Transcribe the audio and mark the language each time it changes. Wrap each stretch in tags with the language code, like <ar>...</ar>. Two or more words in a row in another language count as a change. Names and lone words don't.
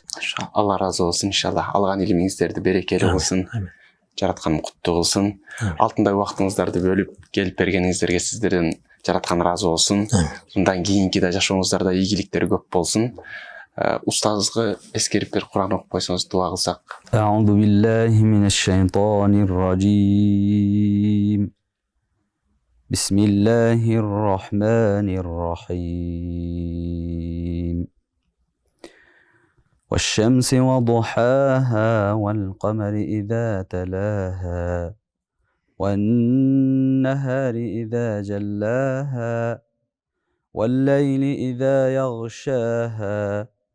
<ky>Алла ыраазы болсун, иншалла. Алган илимиңиздерди берекелүү кылсын. Жараткан куттуу кылсын. Алтындай убактыңыздарды бөлүп келип бергениңиздерге сиздерден жараткан ыраазы болсун. Мындан кийинки да жашооңуздарда ийгиликтер көп болсун. устазга эскерип бир Кур'ан окуп койсоңуз дуа кылсак.</ky> <ar>أعوذ بالله من الشيطان الرجيم بسم الله الرحمن الرحيم والشمس وضحاها والقمر إذا تلاها والنهار إذا جلاها والليل إذا يغشاها</ar>